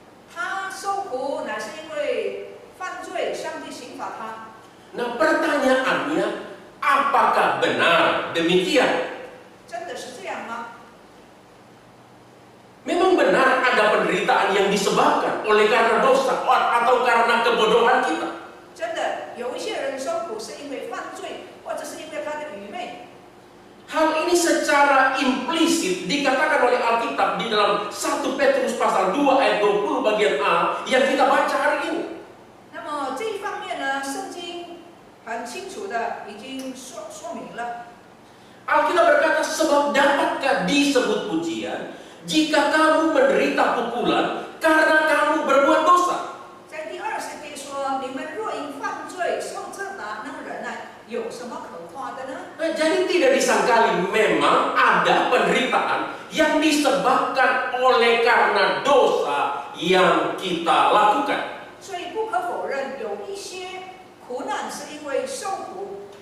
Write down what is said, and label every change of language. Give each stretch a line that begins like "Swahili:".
Chinese: 他受苦乃是因为犯罪，上帝刑罚他。
Indonesian: Nah, pertanyaannya, apakah benar demikian?
Chinese: 真的是这样吗？
Indonesian: Memang benar ada penderitaan yang disebabkan oleh karena dosa atau karena kebodohan kita.
Chinese: 真的有一些人受苦是因为犯罪，或者是因为他的愚昧。
Indonesian: Hal ini secara implisit dikatakan oleh Alkitab di dalam 1 Petrus pasal 2 ayat 20 bagian A yang kita baca hari ini.
Chinese: 那么这一方面呢，圣经很清楚的已经说明了。
Indonesian: Alkitab berkata, sebab dapatkah disebut pujian jika kamu menderita pukulan karena kamu berbuat dosa?
Chinese: 在第20节说：“你们若因犯罪受责打，能忍耐，有什么可夸的呢？”
Indonesian: Jadi tidak disangkali memang ada penderitaan yang disebabkan oleh karena dosa yang kita lakukan.
Chinese: 所以不可否认，有一些苦难是因为受苦。